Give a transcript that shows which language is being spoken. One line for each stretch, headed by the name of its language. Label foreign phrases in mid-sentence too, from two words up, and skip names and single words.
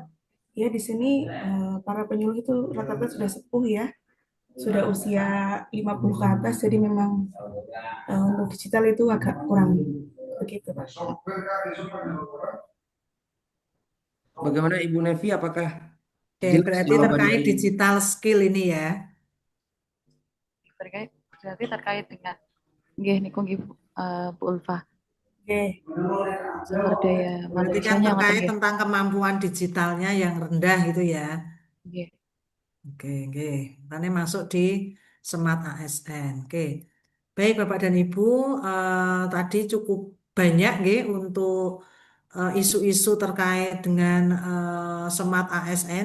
Indonesian: Ya, di sini para penyuluh itu rata-rata sudah sepuh ya, sudah usia 50 ke atas, jadi memang untuk digital itu agak kurang. Begitu, Pak. Bagaimana Ibu Nevi, apakah Oke, jelas berarti jawaban terkait dari
English: digital skill
Indonesian: ini ya. Berarti terkait dengan
Javanese: nggih niku nggih
Indonesian: Bu Ulfa. Oke. Sumber daya Berarti kan manusianya ngoten terkait nggih. tentang kemampuan digitalnya yang rendah gitu ya. Nggih. Oke, oke. Nanti masuk di Smart ASN. Oke. Baik, Bapak dan Ibu, tadi cukup banyak nggih untuk isu-isu terkait dengan Smart ASN.